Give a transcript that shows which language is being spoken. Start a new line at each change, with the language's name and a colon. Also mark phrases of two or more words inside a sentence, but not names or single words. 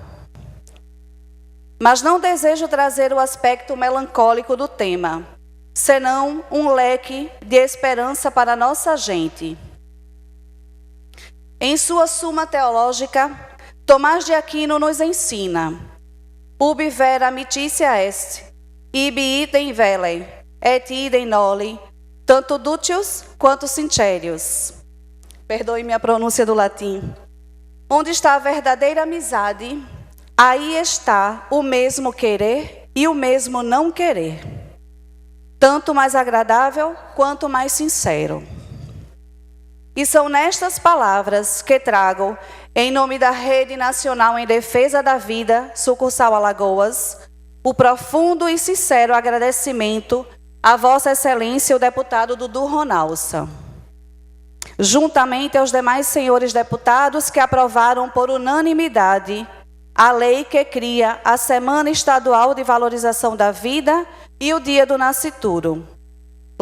Portuguese: Mas não desejo trazer o aspecto melancólico do tema, senão um leque de esperança para nossa gente. Em sua Suma Teológica, Tomás de Aquino nos ensina:
Latin: ubi vera amicitia est, ibi idem vele, et idem noli, tanto dutius quanto sincerius.
Portuguese: Perdoe-me a pronúncia do latim. Onde está a verdadeira amizade, aí está o mesmo querer e o mesmo não querer, tanto mais agradável quanto mais sincero. E são nestas palavras que trago, em nome da Rede Nacional em Defesa da Vida, sucursal Alagoas, o profundo e sincero agradecimento a Vossa Excelência, o deputado Dudu Ronalsa, juntamente aos demais senhores deputados que aprovaram por unanimidade a lei que cria a Semana Estadual de Valorização da Vida e o Dia do Nascituro.